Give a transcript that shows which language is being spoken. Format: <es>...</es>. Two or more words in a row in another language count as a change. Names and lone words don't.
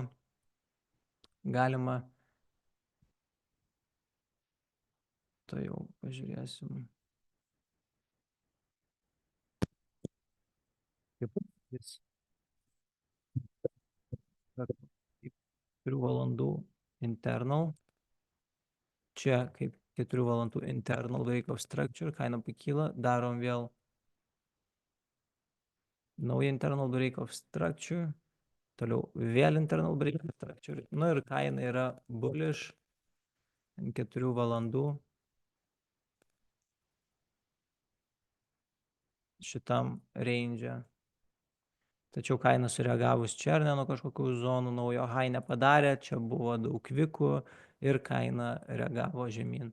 <lt>Galima, tai jau pažiūrėsim. Kaip jis 4 valandų internal. Čia kaip 4 valandų</lt> <en>internal break of structure,</en> <lt>kaina pakyla, darom vėl naują</lt> <en>internal break of structure,</en> <lt>toliau vėl</lt> <en>internal break of structure,</en> <lt>nu ir kaina yra bullish 4 valandų šitam range. Tačiau kaina sureagavus čia ar ne nuo kažkokių zonų naujo high nepadarė, čia buvo daug kvikų ir kaina reagavo žemyn.</lt>